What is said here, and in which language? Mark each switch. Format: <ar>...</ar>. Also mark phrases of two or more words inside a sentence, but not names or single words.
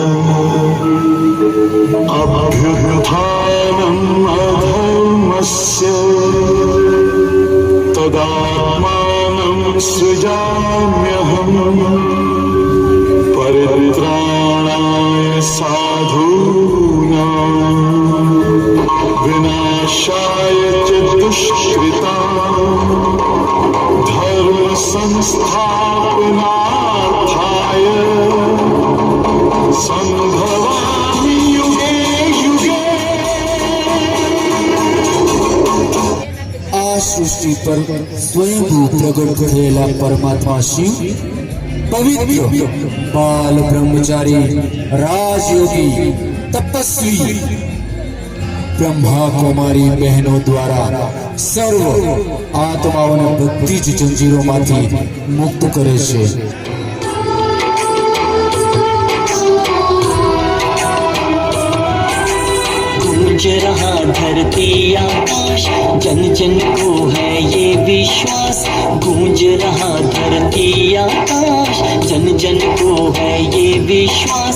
<sa>अभ्युत्थानम् अधर्मस्य तदात्मानं सृजाम्यहम् परित्राणाय साधूनां विनाशाय च दुष्कृतां धर्म संस्थापनार्थाय संभवामि युगे युगे।</sa> <gu>આ સૃષ્ટિ પર સ્વયંભૂ પ્રગટ થયેલા પરમાત્મા શિવ પવિત્ર બાલ બ્રહ્મચારી રાજયોગી તપસ્વી બ્રહ્મા કુમારી બહેનો દ્વારા સર્વ આત્માઓને બધી જ જંજીરોમાંથી મુક્ત કરે છે।</gu> <hi>गूंज रहा धरती आकाश, जन जन को है ये विश्वास। गूंज रहा धरती आकाश, जन जन को है ये विश्वास।</hi>